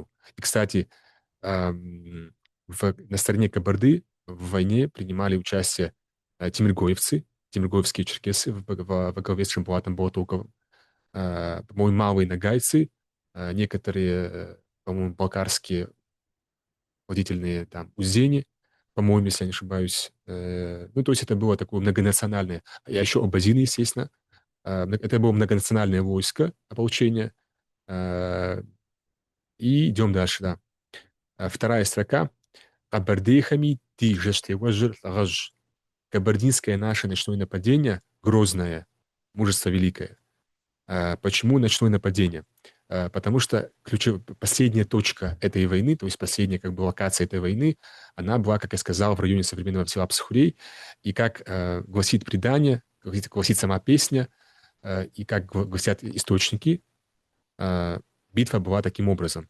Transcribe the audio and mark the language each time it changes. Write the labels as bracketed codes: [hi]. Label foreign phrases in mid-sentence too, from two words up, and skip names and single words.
[ru] И, кстати, на стороне Кабарды в войне принимали участие тимиргоевцы, тимиргоевские черкесы во главе с Шамбулатом Балтуковым, по-моему, малые нагайцы, некоторые, по-моему, балкарские водительные там узени, по-моему, если я не ошибаюсь. Ну, то есть это было такое многонациональное. А еще абазины, естественно. Это было многонациональное войско, ополчение. И идем дальше, да. Вторая строка. [kbd] Кабардейхами ти жештеважр лагаж. [ru] Кабардинское наше ночное нападение, грозное, мужество великое. Почему ночное нападение? Потому что последняя точка этой войны, то есть последняя как бы локация этой войны, она была, как я сказал, в районе современного села Псхурей. И как гласит предание, гласит сама песня, и как гласят источники, битва была таким образом.